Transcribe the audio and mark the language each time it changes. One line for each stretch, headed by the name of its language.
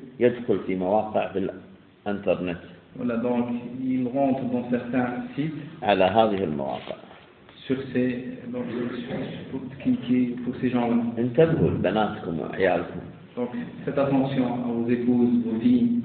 Arabic: يدخل في مواقع بالإنترنت.
French: Voilà donc il rentre dans certains sites.
Arabic: على هذه المواقع.
French: Sur ces, donc, pour ces gens-là.
Arabic: انتبهوا لبناتكم وعيالكم.
French: Donc, faites attention à vos épouses, vos filles.